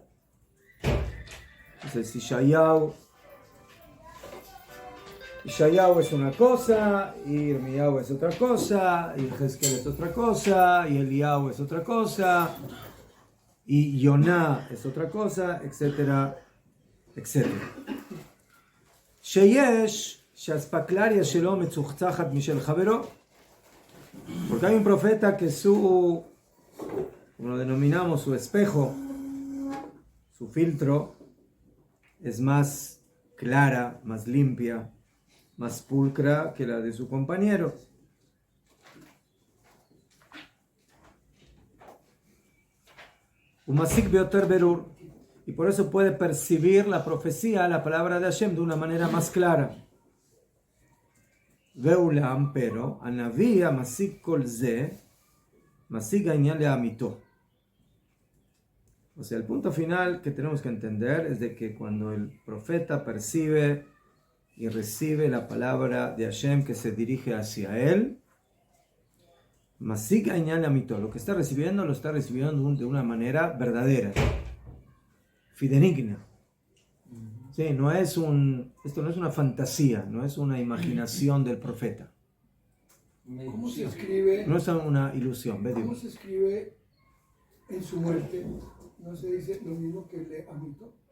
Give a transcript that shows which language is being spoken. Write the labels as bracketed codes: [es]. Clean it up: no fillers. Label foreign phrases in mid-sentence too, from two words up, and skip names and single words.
[es] Entonces Ishayahu es una cosa, y Irmiyahu es otra cosa, y Jezquiel es otra cosa, y Eliyahu es otra cosa, y Yoná es otra cosa, etcétera, etcétera. [he] Sheyesh שהאספקלריה שלו מצוחצחת משל חברו, [es] porque hay un profeta que su como lo denominamos, su espejo, su filtro, es más clara, más limpia, más pulcra que la de su compañero. [he] ומשיג ביותר בירור, [es] y por eso puede percibir la profecía, la palabra de Hashem, de una manera más clara. Veulam, pero, [he] הנביא המשיג כל זה משיג העניין לאמיתו. [es] O sea, el punto final que tenemos que entender es de que cuando el profeta percibe y recibe la palabra de Hashem que se dirige hacia él, [he] masik העניין לאמיתו, [es] lo que está recibiendo lo está recibiendo de una manera verdadera, fidedigna. Sí, esto no es una fantasía, no es una imaginación del profeta. ¿Cómo se escribe? No es una ilusión. ¿Cómo se escribe en su muerte? ¿No se dice lo mismo que [he] לאמיתו?